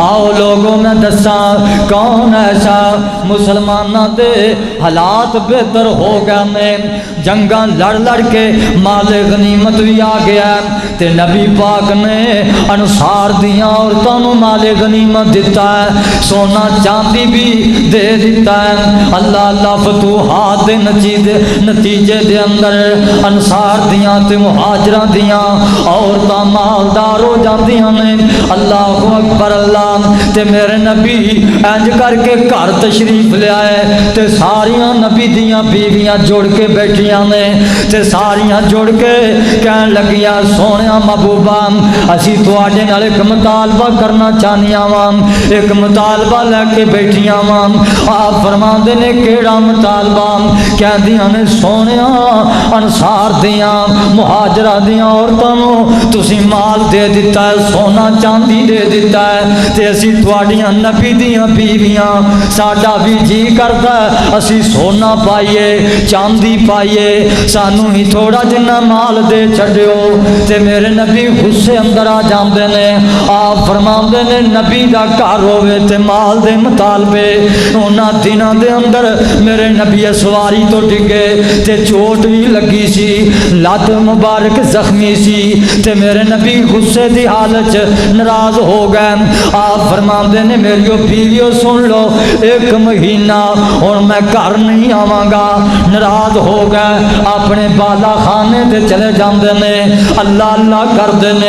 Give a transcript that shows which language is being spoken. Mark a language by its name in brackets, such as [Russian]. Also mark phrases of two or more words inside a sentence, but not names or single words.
[Punjabi] آؤ لوگوں میں دساں کون ایسا مسلمانہ دے حالات بہتر ہو گئے نے، جنگاں لڑ لڑ کے مال غنیمت بھی آ گیا تے نبی پاک نے انصار دیاں عورتوں نو مال غنیمت دیتا ہے، سونا چاندی بھی دے دیتا ہے۔ اللہ اللہ فتوحات دے نتیجے دے اندر انصار دیاں تے مہاجراں دیاں عورتاں مالدار ہو جاندیاں نے۔ [Arabic] اللہ اکبر [Punjabi] اللہ۔ تے میرے نبی انج کر کے گھر تشریف لے آئے تے ساریاں نبی دیاں بیویاں جڑ کے بیٹھیاں نے تے ساریاں جڑ کے کہن لگیاں سونیا محبوبہ اسی تواڈے نال ایک مطالبہ کرنا چاہنیاں واں، ایک مطالبہ لے کے بیٹھیاں واں۔ آپ فرماندے نے کیڑا مطالبہ؟ کہندیاں نے سونیا انصار دیاں مہاجرہ دیاں عورتاں نو تسی مال دے دیتا ہے، سونا چاندی دے دیتا ہے تے اسی تواڈیاں نبی دیاں بیویاں ساڈا بھی جی کردا ہے اسی سونا پائیے چاندی پائیے، سانو ہی تھوڑا جنہ مال دے چھڈیو۔ تے میرے نبی غصے اندر آ جاندے نے، آپ فرماندے نے نبی دا گھر ہوے تے مال دے مطالبے انہاں دناں دے اندر میرے میرے نبی سواری تو ڈگے تے چوٹ بھی لگی سی، لات مبارک زخمی سی تے میرے نبی غصے دی حالت ناراض ہو گئے۔ آپ فرماندے نے میری بیویو سن لو، 1 مہینہ اور میں گھر نہیں آواں گا۔ ناراض ہو گئے، اپنے بالا خانے تے چلے جاندے نے، اللہ اللہ کردے نے۔